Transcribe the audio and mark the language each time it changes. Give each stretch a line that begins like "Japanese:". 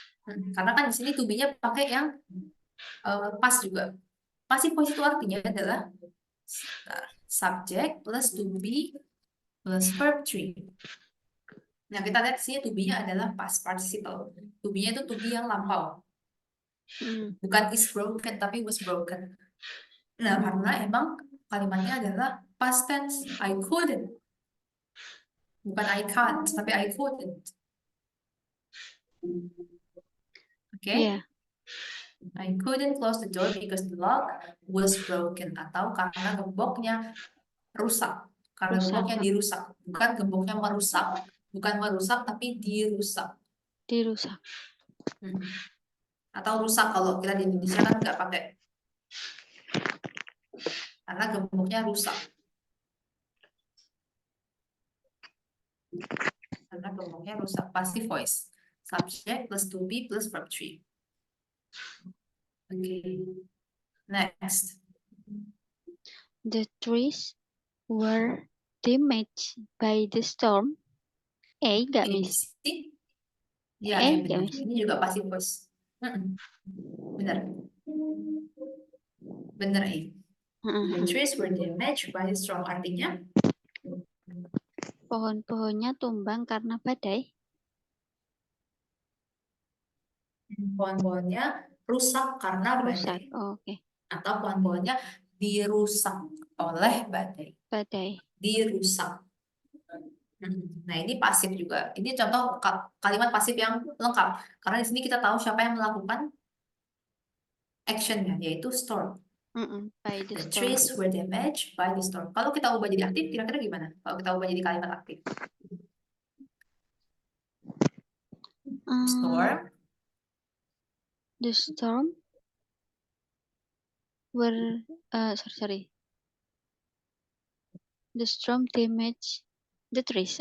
Indonesian: Karena kan di sini to be-nya pakai yang past juga. Passive voice itu artinya adalah subject plus to be plus verb 3. Nah, kita lihat sini to be-nya adalah past participle. To be-nya itu to be yang lampau. Bukan
English: is broken,
Indonesian: tapi
English: was broken.
Indonesian: Nah, karena emang kalimatnya adalah past tense.
English: I couldn't.
Indonesian: Bukan
English: I can't,
Indonesian: tapi
English: I couldn't.
Indonesian: Oke?
English: Yeah. I couldn't close the door because the lock was broken.
Indonesian: Atau karena gemboknya rusak. Karena gemboknya dirusak. Bukan gemboknya merusak. Bukan merusak, tapi dirusak. Dirusak. Atau rusak kalau kita di Indonesia kan nggak pakai. Karena gemboknya rusak. Karena gemboknya rusak. Passive voice. Subject plus to be plus verb 3.
English: Okay. Next. The trees were damaged by the storm.
Indonesian: Nggak, Miss? Ya, benar. Ini juga passive voice. Benar. Benar,
English: The trees were damaged by the storm.
Indonesian: Artinya? Pohon-pohonnya tumbang karena badai. Pohon-pohonnya rusak karena badai. Oke. Atau pohon-pohonnya dirusak oleh badai. Dirusak. Nah, ini pasif juga. Ini contoh kalimat pasif yang lengkap. Karena di sini kita tahu siapa yang melakukan actionnya, yaitu storm.
English: The trees were damaged by the storm.
Indonesian: Kalau kita ubah jadi aktif, kira-kira gimana? Kalau kita ubah jadi kalimat aktif.
English: Storm. The storm were The storm damaged the trees.